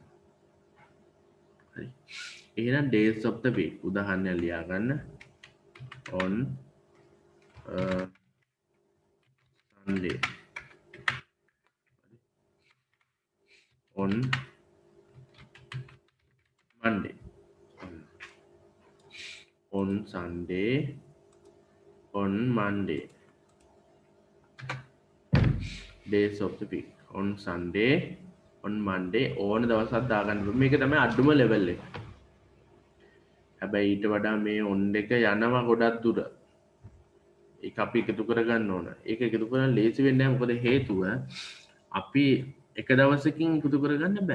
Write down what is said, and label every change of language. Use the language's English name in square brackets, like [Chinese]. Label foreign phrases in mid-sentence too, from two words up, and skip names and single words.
[Sinhala] හරි. එහෙනම් [English] days of the week [Sinhala] උදාහරණයක් ලියා ගන්න. [English] on Sunday. on Monday. on Sunday. on Monday. days of the week. on Sunday. on Monday. [Sinhala] ඕන දවසක් දාගන්න පුළුවන්. මේක තමයි අඩුම ලෙවල් එක. හැබැයි ඊට වඩා මේ on එක යනවා ගොඩක් දුර. ඒක අපි එකතු කරගන්න ඕන. ඒක එකතු කරන්න ලේසි වෙන්නේ නැහැ. මොකද හේතුව අපි එක දවසකින් එකතු කරගන්න බෑ.